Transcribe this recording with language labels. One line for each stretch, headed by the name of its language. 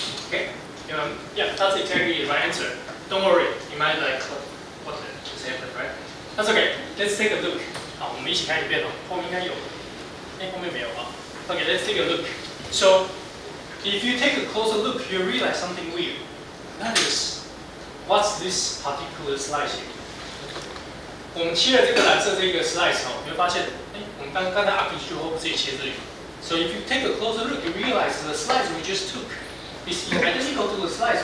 English: Okay, yeah, that's exactly the right answer. Don't worry, you might like what just happened, right? That's okay. Let's take a look.
Chinese: 好，我们一起看一遍哦，后面应该有，后面没有啊。
English: Okay, let's take a look. So. If you take a closer look, you realize something weird. That is, what's this particular slice here?
Chinese: 我们切了这个蓝色这个 slice 哦，你会发现，我们刚才 artificial hole 不是也切这里 ？
English: So if you take a closer look, you realize the slice
Chinese: we just took is identical to the slice.